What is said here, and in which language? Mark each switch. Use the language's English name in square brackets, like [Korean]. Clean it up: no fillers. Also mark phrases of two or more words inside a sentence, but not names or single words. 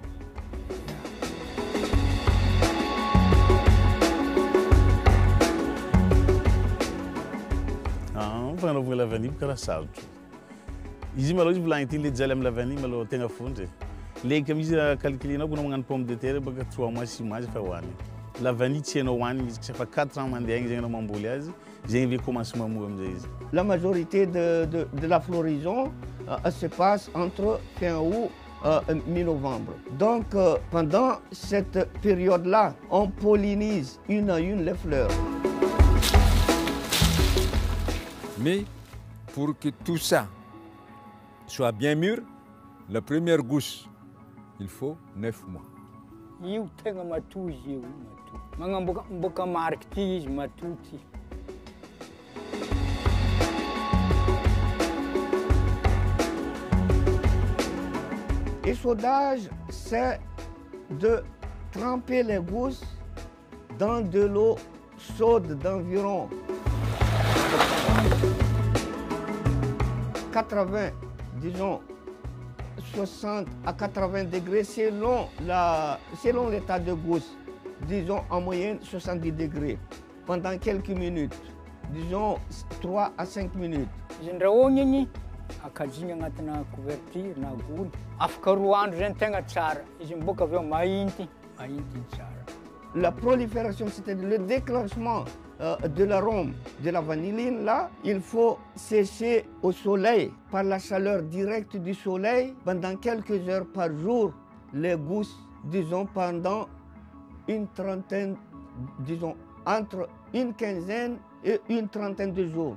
[Malagasy] Fanaovana [French] la vanille [Malagasy] karaha sarotro. Izy malôha izy volagny ty le jaly amin'ny [French] la vanille [Malagasy] malôha tegna fondry. Leka izy calculenao koa magnano [French] pomme de terre [Malagasy] baka [French] 3 mois 6 mois [Malagasy] efa hohanigny. [French] La vanille [Malagasy] tsy hainao hohanigny izy efa [French] 4 ans [Malagasy] mandeha igny zegny anao mamboly azy, zegny ve commence mamoa amizay izy. [French] La majorité de la floraison se passe entre fin août et mi-novembre. Donc pendant cette période-là, on pollinise une à une les fleurs. Mais pour que tout ça soit bien mûr, la première gousse, il faut 9 mois. [Malagasy] Io tegna matoy izy io, matoy. Magnamboaka mariky ty izy matoy ty. [French] L'échaudage, c'est de tremper les gousses dans de l'eau chaude d'environ 80, disons 60 à 80 degrés selon l'état de gousse, disons en moyenne 70 degrés, pendant quelques minutes, disons 3 à 5 minutes. [Malagasy] Izy ndrahoagna igny akajigny agnatina couverture na gony. Afaka 2 andro zany tegna tsara. Izy miboaka avy eo mainty tsara. [French] La prolifération, c'est-à-dire le déclenchement de l'arôme de la vanilline, là, il faut sécher au soleil par la chaleur directe du soleil pendant quelques heures par jour les gousses, disons pendant une trentaine, disons entre une quinzaine et une trentaine de jours.